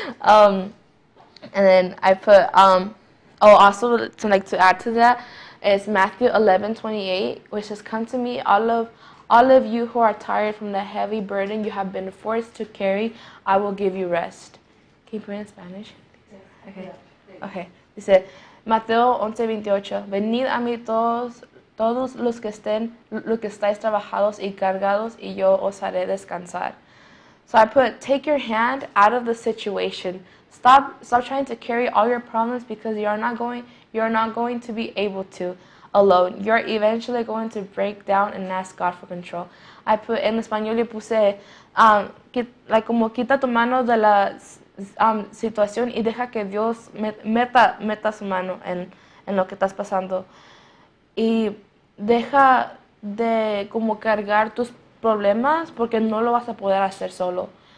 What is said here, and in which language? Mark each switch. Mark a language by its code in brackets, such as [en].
[en] And then I put also to add to that is Matthew 11:28, which says, "Come to me, all of you who are tired from the heavy burden you have been forced to carry, I will give you rest." Can you put it in Spanish? Okay. Okay. [es] Dice Mateo 11:28, "Venid a mí todos los que estáis trabajados y cargados, y yo os haré descansar." [en] So I put, take your hand out of the situation. Stop trying to carry all your problems, because you're not going to be able to alone. You're eventually going to break down and ask God for control. I put, [es] en español le puse, como quita tu mano de la situación y deja que Dios meta su mano en lo que estás pasando. Y deja de como cargar tus problemas, porque no lo vas a poder hacer solo.